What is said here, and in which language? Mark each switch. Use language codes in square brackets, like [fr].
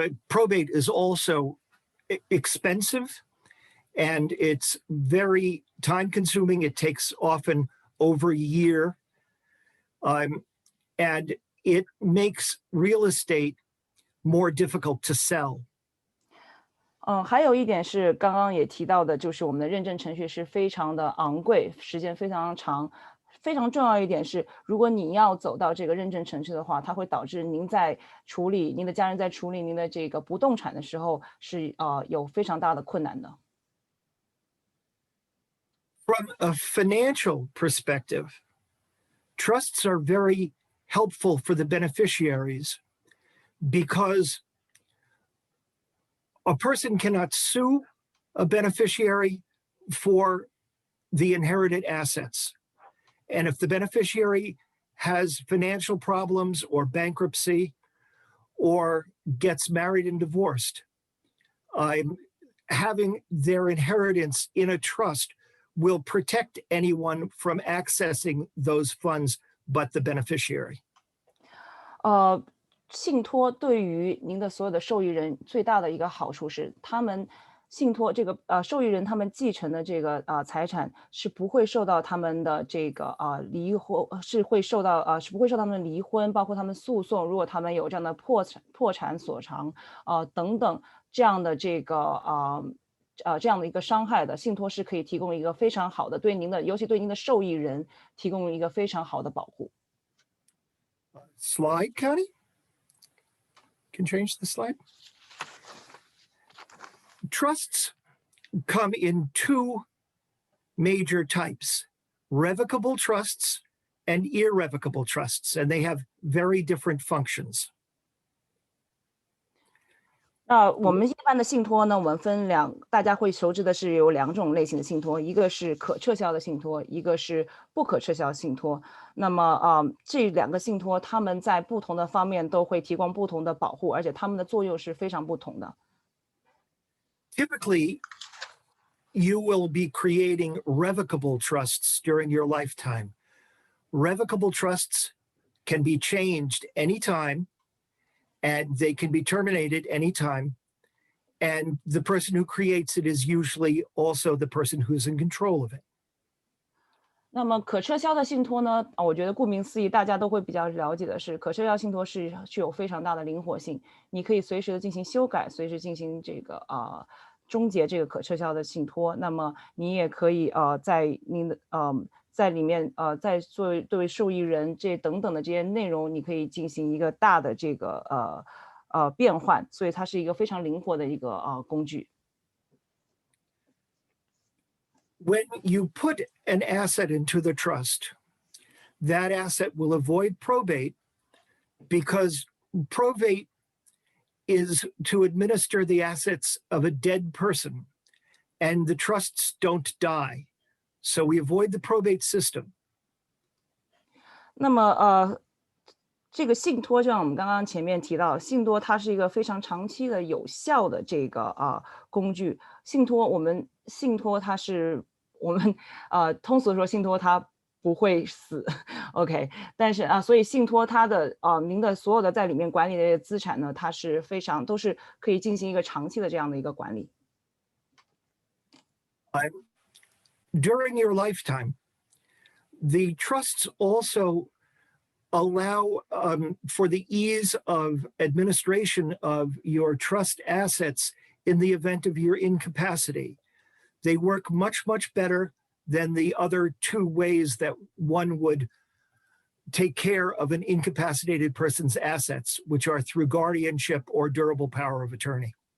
[en] Probate is also expensive. And it's very time consuming. It takes often over a year. And it makes real estate more difficult to sell. [zh] 还有一点是刚刚也提到的，就是我们的认证程序是非常的昂贵，时间非常长。非常重要一点是，如果你要走到这个认证程序的话，它会导致您在处理您的家人在处理您的这个不动产的时候是有非常大的困难的。 [en] From a financial perspective, trusts are very helpful for the beneficiaries because a person cannot sue a beneficiary for the inherited assets. And if the beneficiary has financial problems or bankruptcy or gets married and divorced, having their inheritance in a trust will protect anyone from accessing those funds but the beneficiary. [zh] 信托对于您的所有的受益人最大的一个好处是，他们信托这个受益人他们继承的这个财产是不会受到他们的这个离婚，是不会受他们离婚，包括他们诉讼，如果他们有这样的破产索偿等等这样的这个这样的一个伤害的，信托是可以提供一个非常好的对您的，尤其对您的受益人提供一个非常好的保护。 [en] Slide, Connie? Can change the slide. Trusts come in two major types: revocable trusts and irrevocable trusts, and they have very different functions. [zh] 那我们一般的信托呢，我们分大家会熟知的是有2种类型的信托，一个是可撤销的信托，一个是不可撤销信托。那么这2个信托，他们在不同的方面都会提供不同的保护，而且他们的作用是非常不同的。 [en] Typically, you will be creating revocable trusts during your lifetime. Revocable trusts can be changed anytime, and they can be terminated anytime. And the person who creates it is usually also the person who's in control of it. [zh] 那么可撤销的信托呢，我觉得顾名思义，大家都会比较了解的是，可撤销信托是具有非常大的灵活性，你可以随时的进行修改，随时进行这个终结这个可撤销的信托。那么你也可以在您的在里面在作为受益人这等等的这些内容，你可以进行一个大的这个变换，所以它是一个非常灵活的一个工具。 [en] When you put an asset into the trust, that asset will avoid probate because probate is to administer the assets of a dead person, and the trusts don't die. So we avoid the probate system. [zh] 那么这个信托就像我们刚刚前面提到，信托它是一个非常长期的有效的这个工具。信托它是我们通俗地说，信托它不会死，OK。但是所以信托它的您的所有的在里面管理的这些资产呢，它是都是可以进行一个长期的这样的一个管理。 [en] During your lifetime, the trusts also allow for the ease of administration of your trust assets in the event of your incapacity. They work much, much better than the other 2 ways that one would take care of an incapacitated person's assets, which are through guardianship or durable power of attorney.